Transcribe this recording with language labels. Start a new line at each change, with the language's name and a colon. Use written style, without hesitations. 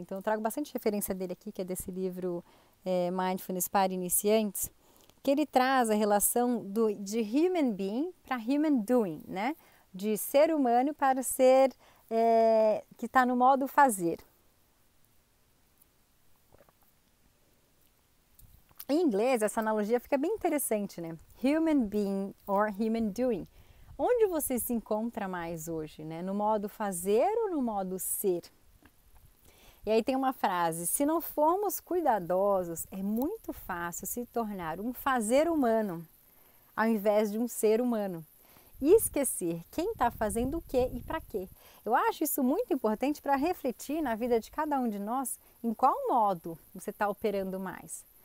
Portuguese: Então eu trago bastante referência dele aqui, que é desse livro Mindfulness para Iniciantes, que ele traz a relação de human being para human doing, né? De ser humano para ser que está no modo fazer. Em inglês, essa analogia fica bem interessante, né?
English: Human being or human doing.
Portuguese: Onde você se encontra mais hoje, né? No modo fazer ou no modo ser? E aí tem uma frase: se não formos cuidadosos, é muito fácil se tornar um fazer humano, ao invés de um ser humano. E esquecer quem está fazendo o que e para quê. Eu acho isso muito importante para refletir na vida de cada um de nós, em qual modo você está operando mais.